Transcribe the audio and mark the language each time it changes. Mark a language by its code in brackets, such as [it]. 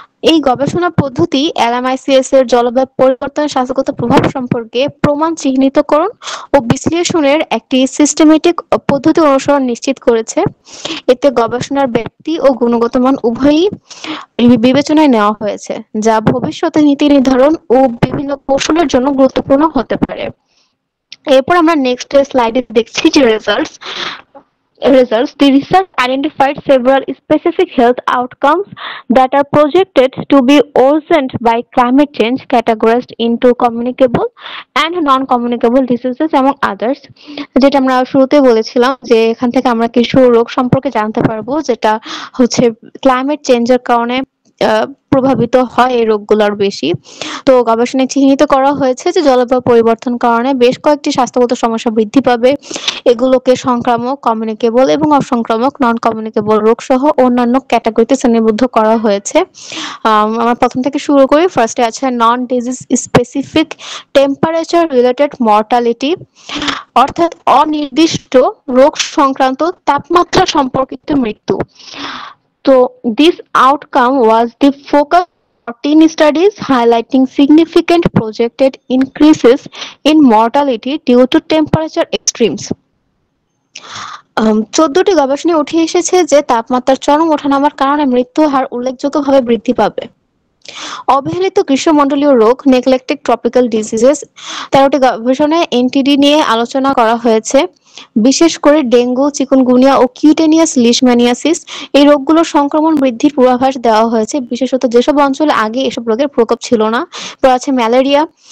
[bn] এই গবেষণা পদ্ধতি LMICS এর জলবায়ু পরিবর্তনের স্বাস্থ্যগত প্রভাব সম্পর্কে প্রমাণ চিহ্নিতকরণ ও বিশ্লেষণের একটি সিস্টেমেটিক পদ্ধতি অনুসরণ নিশ্চিত করেছে। এতে গবেষণার ব্যক্তি ও গুণগত মান উভয়ই বিবেচনায় নেওয়া হয়েছে, যা ভবিষ্যতে নীতি নির্ধারণ ও বিভিন্ন কৌশলের জন্য গুরুত্বপূর্ণ হতে পারে। এরপর আমরা নেক্সট স্লাইডে দেখছি যে [en] results. The research identified several specific health outcomes that are projected to be worsened by climate change, categorized into communicable and non-communicable diseases among others. [bn] যেটা আমরা শুরুতে বলেছিলাম যে এখান থেকে আমরা কিছু রোগ সম্পর্কে জানতে পারবো যেটা হচ্ছে ক্লাইমেট চেঞ্জের কারণে প্রভাবিত হয় এই রোগগুলোর বেশি। তো গবেষণায় চিহ্নিত করা হয়েছে যে জলবায়ু পরিবর্তন কারণে বেশ কয়েকটি স্বাস্থ্যগত সমস্যা বৃদ্ধি পাবে। এগুলোকে সংক্রামক, কমিউনিকেবল এবং অসংক্রামক নন কমিউনিকেবল রোগ সহ অন্যান্য ক্যাটাগরিতে শ্রেণীবদ্ধ করা হয়েছে। আমরা প্রথম থেকে শুরু করি। ফার্স্টে আছে নন disease specific temperature related mortality, অর্থাৎ অনির্দিষ্ট রোগ সংক্রান্ত তাপমাত্রা সম্পর্কিত মৃত্যু। [en] So this outcome was the focus of 14 studies highlighting significant projected increases in mortality due to temperature extremes. [bn] 14টি গবেষণায় উঠে এসেছে যে তাপমাত্রার চরম ওঠানামার কারণে মৃত্যু হার উল্লেখযোগ্যভাবে বৃদ্ধি পাবে। অবহেলিত গ্রীষ্মমণ্ডলীয় রোগ নেগলেক্টেড ট্রপিক্যাল ডিজিজেস ১৩টি গবেষণায় এনটিডি নিয়ে আলোচনা করা হয়েছে। বিশেষ করে ডেঙ্গু, চিকুনগুনিয়া ও কিউটেনিয়াস লিশম্যানিয়াসিস এই রোগগুলোর সংক্রমণ বৃদ্ধির পূর্বাভাস দেওয়া হয়েছে, বিশেষত যেসব অঞ্চলে আগে এসব রোগের প্রকোপ ছিল না। এরপর আছে ম্যালেরিয়া।